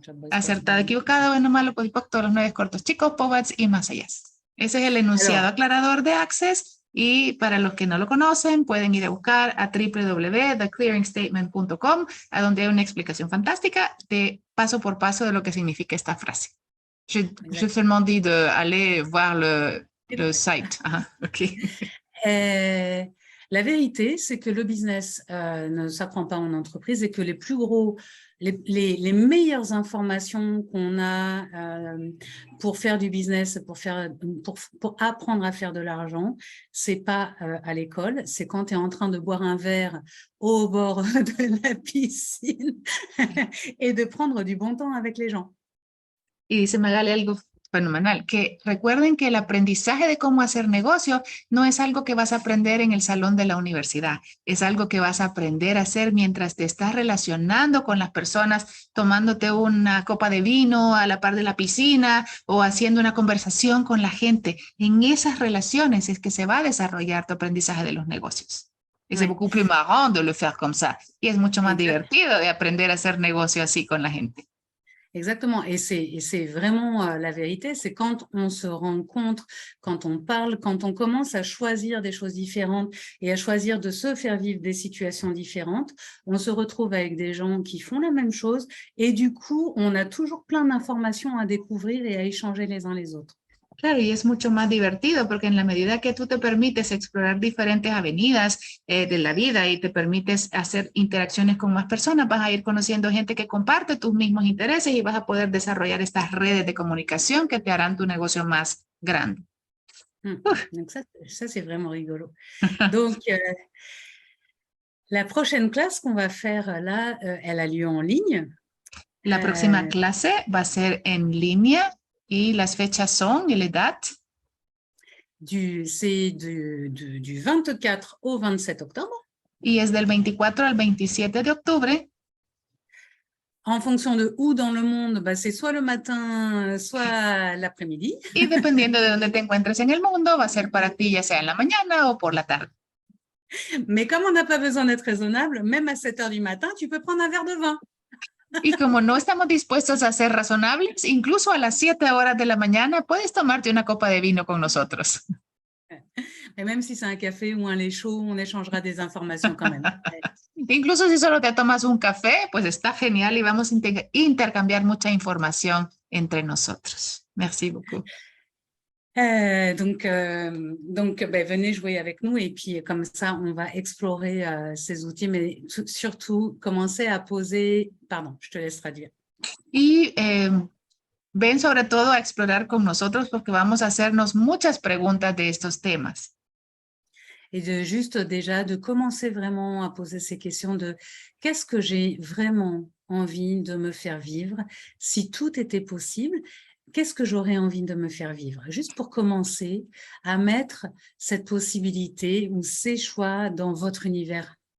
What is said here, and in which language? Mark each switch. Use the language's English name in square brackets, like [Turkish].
[Spanish] Acertada, equivocada, bueno, malo, podipoc, todos los 9 cortos chicos, pobats y más allá. Ese es el enunciado aclarador de Access. Y para los que no lo conocen, pueden ir a buscar a www.theclearingstatement.com, a donde hay una explicación fantástica de paso por paso de lo que significa esta frase. [French] Je seulement dit d'aller voir le site. Okay. La vérité, c'est que le business ne s'apprend pas en entreprise et que les plus gros, les meilleures informations qu'on a pour faire du business, pour apprendre à faire de l'argent, c'est pas à l'école, c'est quand tu es en train de boire un verre au bord de la piscine et de prendre du bon temps avec les gens. [Spanish] Y dice Magali algo fenomenal, que recuerden que el aprendizaje de cómo hacer negocio no es algo que vas a aprender en el salón de la universidad, es algo que vas a aprender a hacer mientras te estás relacionando con las personas, tomándote una copa de vino a la par de la piscina o haciendo una conversación con la gente. En esas relaciones es que se va a desarrollar tu aprendizaje de los negocios. [French] Y c'est beaucoup plus marrant de le faire comme ça. [Spanish] Y es mucho más divertido de aprender a hacer negocio así con la gente. [French] Exactement, et c'est vraiment la vérité, c'est quand on se rencontre, quand on parle, quand on commence à choisir des choses différentes et à choisir de se faire vivre des situations différentes, on se retrouve avec des gens qui font la même chose et du coup, on a toujours plein d'informations à découvrir et à échanger les uns les autres. [Spanish] Claro, y es mucho más divertido porque en la medida que tú te permites explorar diferentes avenidas de la vida y te permites hacer interacciones con más personas, vas a ir conociendo gente que comparte tus mismos intereses y vas a poder desarrollar estas redes de comunicación que te harán tu negocio más grande. [French] Donc ça c'est vraiment rigolo. Donc, la prochaine classe qu'on va faire là, elle a lieu en ligne. [Spanish] La próxima clase va a ser en línea. Y las fechas son, y [French] la date? C'est du 24 au 27 octobre. [Spanish] Y es del 24 al 27 de octubre. [French] En fonction de où dans le monde, bah, c'est soit le matin, soit l'après-midi. [Spanish] Y dependiendo de dónde te encuentres en el mundo, va a ser para ti ya sea en la mañana o por la tarde. [French] Mais comme on n'a pas besoin d'être raisonnable, même à 7 heures du matin, tu peux prendre un verre de vin. [Spanish] Y como no estamos dispuestos a ser razonables, incluso a las 7 horas de la mañana puedes tomarte una copa de vino con nosotros. [French] Et même si c'est un café ou un lait chaud, on échangera des informations quand même. [Spanish] Incluso si solo te tomas un café, pues está genial y vamos a intercambiar mucha información entre nosotros. [French] Merci beaucoup. Donc ben, venez jouer avec nous et puis comme ça, on va explorer ces outils, mais surtout commencer à poser... Pardon, je te laisse traduire. [Spanish] Y ven sobre todo a explorar con nosotros porque vamos a hacernos muchas preguntas de estos temas. [French] Et de juste déjà de commencer vraiment à poser ces questions de qu'est-ce que j'ai vraiment envie de me faire vivre? Si tout était possible, qu'est-ce que j'aurais envie de me faire vivre? Juste pour commencer à mettre cette possibilité ou ces choix dans votre univers.